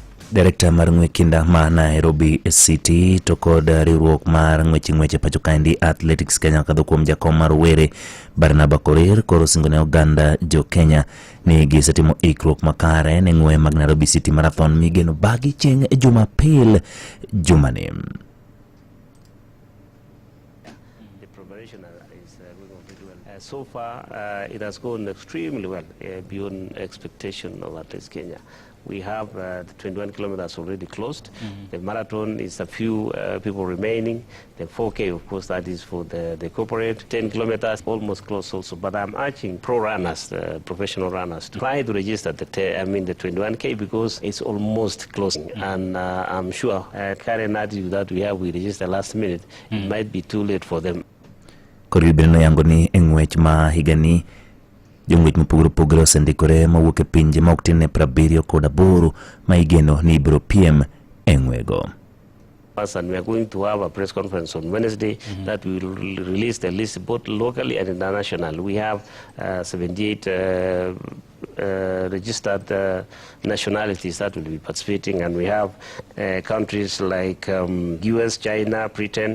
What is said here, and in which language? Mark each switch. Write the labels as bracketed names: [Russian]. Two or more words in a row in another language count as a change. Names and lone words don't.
[Luo (Kenya and Tanzania)] Dairekta mar kinda ma Nairobi City to kod riwruok mar ng'weche pacho kaendi Athletics Kenya kadho kuom jakom mar were Barnaba Korir koro singone oganda jo Kenya ni gisetimo ikruok makare ne ng'we mag Nairobi City Marathon migeno bagi chieng' Jumapil jumani. [English] So far, it has gone extremely well, beyond expectation of Athletics Kenya. We have the 21 kilometers already closed. The marathon is a few people remaining. The 4K, of course, that is for the corporate. 10 kilometers almost closed also. But I'm urging pro runners, professional runners, to try to register the 21K because it's almost closing. And I'm sure current attitude that we have, we register last minute, it might be too late for them. [Luo (Kenya and Tanzania)] Koribeno yango ni ng'wech ma higani jong'wech mopogore osendikore mawuok e pinje ma ok tin ne 78 ma igeno ni ibiro piem e ng'wego. [English] And we are going to have a press conference on Wednesday that we will release the list both locally and international. We have 78 registered nationalities that will be participating, and we have countries like US, China, Britain.